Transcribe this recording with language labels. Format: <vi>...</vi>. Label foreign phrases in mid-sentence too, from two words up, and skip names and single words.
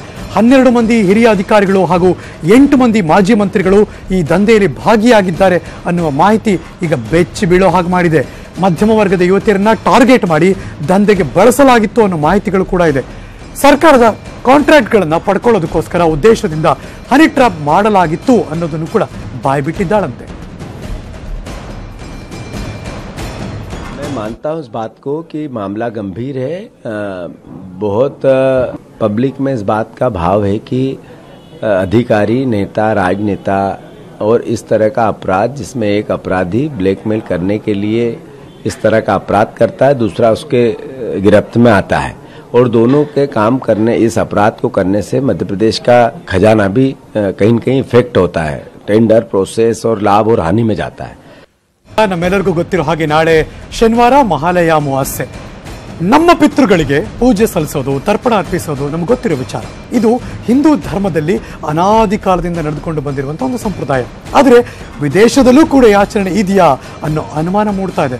<kn>12 ಮಂದಿ ಹಿರಿಯ ಅಧಿಕಾರಿಗಳು ಹಾಗೂ 8 ಮಂದಿ ಮಾಜಿ ಮಂತ್ರಿಗಳು ಈ ದಂಧೆಯಲ್ಲಿ ಭಾಗಿಯಾಗಿದ್ದಾರೆ ಅನ್ನುವ ಮಾಹಿತಿ ಈಗ ಬೆಚ್ಚಿ ಬೀಳೋ ಹಾಗೆ ಮಾಡಿದೆ. ಮಧ್ಯಮ ವರ್ಗದ ಯುವತಿಯರನ್ನ ಟಾರ್ಗೆಟ್ ಮಾಡಿ ದಂಧೆಗೆ ಬಳಸಲಾಗಿತ್ತು ಅನ್ನೋ ಮಾಹಿತಿಗಳು ಕೂಡ ಇದೆ. ಸರ್ಕಾರದ ಕಾಂಟ್ರಾಕ್ಟ್ಗಳನ್ನು ಪಡ್ಕೊಳ್ಳೋದಕ್ಕೋಸ್ಕರ ಉದ್ದೇಶದಿಂದ</kn> <en>honey trap</en> <kn>ಮಾಡಲಾಗಿತ್ತು ಅನ್ನೋದನ್ನು ಕೂಡ ಬಾಯ್ಬಿಟ್ಟಿದ್ದಾಳಂತೆ.</kn> <hi>मैं मानता हूं इस बात को कि मामला गंभीर है. बहुत पब्लिक में इस बात का भाव है कि अधिकारी, नेता, राजनेता और इस तरह का अपराध जिसमें एक अपराधी ब्लैकमेल करने के लिए इस तरह का अपराध करता है, दूसरा उसके गिरफ्त में आता है और दोनों के काम करने, इस अपराध को करने से मध्य प्रदेश का खजाना भी कहीं न कहीं इफेक्ट होता है.</hi> <en>tender process</en> <hi>और लाभ और हानि में जाता है.</hi> <kn>ನಮ್ಮೆಲ್ಲರಿಗೂ ಗೊತ್ತಿರೋ ಹಾಗೆ ನಾಳೆ ಶನಿವಾರ ಮಹಾಲಯ ಅಮಾವಾಸ್ಯೆ. ನಮ್ಮ ಪಿತೃಗಳಿಗೆ ಪೂಜೆ ಸಲ್ಲಿಸೋದು, ತರ್ಪಣ ಅರ್ಪಿಸೋದು ನಮ್ಗೆ ಗೊತ್ತಿರೋ ವಿಚಾರ. ಇದು ಹಿಂದೂ ಧರ್ಮದಲ್ಲಿ ಅನಾದಿ ಕಾಲದಿಂದ ನಡೆದುಕೊಂಡು ಬಂದಿರುವಂತಹ ಒಂದು ಸಂಪ್ರದಾಯ. ಆದರೆ ವಿದೇಶದಲ್ಲೂ ಕೂಡ ಈ ಆಚರಣೆ ಇದೆಯಾ ಅನ್ನೋ ಅನುಮಾನ ಮೂಡ್ತಾ ಇದೆ.</kn>